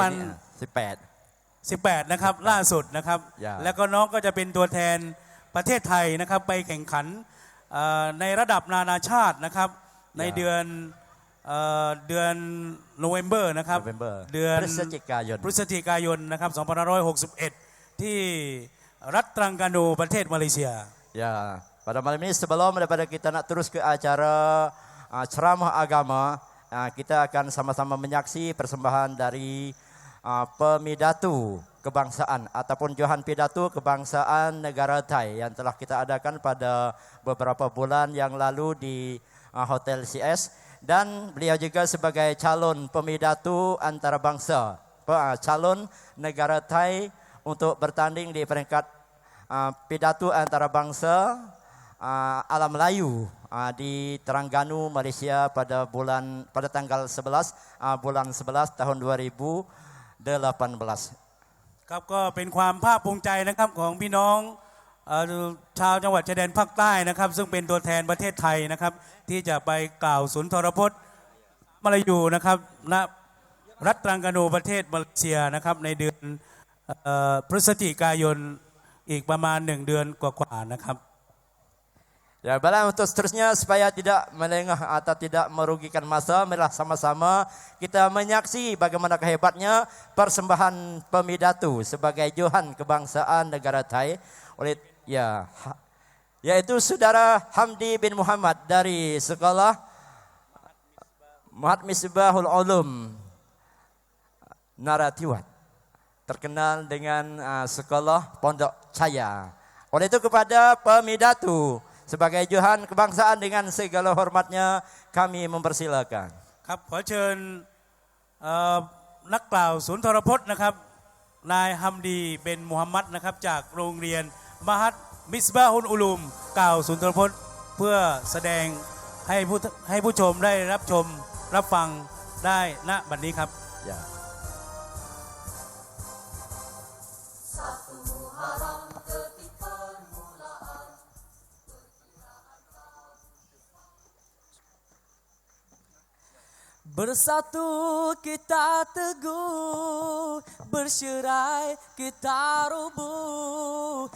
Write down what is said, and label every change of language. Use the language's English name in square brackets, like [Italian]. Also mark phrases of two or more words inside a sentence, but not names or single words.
[Thai] 2018 นะครับล่าสุดนะครับแล้วก็น้องก็จะเป็นตัวแทนประเทศไทยนะครับไปแข่งขันในระดับนานาชาตินะครับในเดือนโนเวมเบอร์นะครับเดือนพฤศจิกายนนะครับ2561ที่รัฐตรังกานูประเทศมาเลเซีย [Malay] Ya, pada malam ini sebelum daripada kita nak terus ke acara ceramah agama, kita akan sama-sama menyaksi persembahan dari pemidatu kebangsaan ataupun johan pidato kebangsaan negara Thai yang telah kita adakan pada beberapa bulan yang lalu di Hotel CS dan beliau juga sebagai calon pemidatu antarabangsa, calon negara Thai untuk bertanding di peringkat pidato antarabangsa ala Melayu di Terengganu, Malaysia pada tanggal 11 bulan 11 tahun 2018. [Thai] ครับก็เป็นความภาคภูมิใจนะครับของพี่น้องชาวจังหวัดชายแดนภาคใต้นะครับซึ่งเป็นตัวแทนประเทศไทยนะครับที่จะไปกล่าวสุนทรพจน์มลายูนะครับณรัฐตรังกานูประเทศมาเลเซียนะครับในเดือนพฤศจิกายนอีกประมาณ1 เดือนกว่าๆนะครับ [Malay] Ya, baiklah untuk seterusnya supaya tidak melengah atau tidak merugikan masa, marilah sama-sama kita menyaksi bagaimana hebatnya persembahan pemidatu sebagai johan kebangsaan negara Thai oleh yaitu saudara Hamdi bin Muhammad dari sekolah Mahat Misbahul Ulum Naratiwat, terkenal dengan sekolah Pondok Cahaya. Oleh itu kepada pemidatu sebagai johan kebangsaan dengan segala hormatnya kami mempersilakan. [Thai] ครับขอเชิญนักกล่าวสุนทรพจน์นะครับนายฮัมดีเบนมูฮัมมัดนะครับจากโรงเรียนมหัดมิสบาฮุลอุลูมกล่าวสุนทรพจน์เพื่อแสดงให้ผู้ชมได้รับชมรับฟังได้ณบัดนี้ครับ [Malay] Ya. Bersatu kita teguh, bercerai kita rubuh.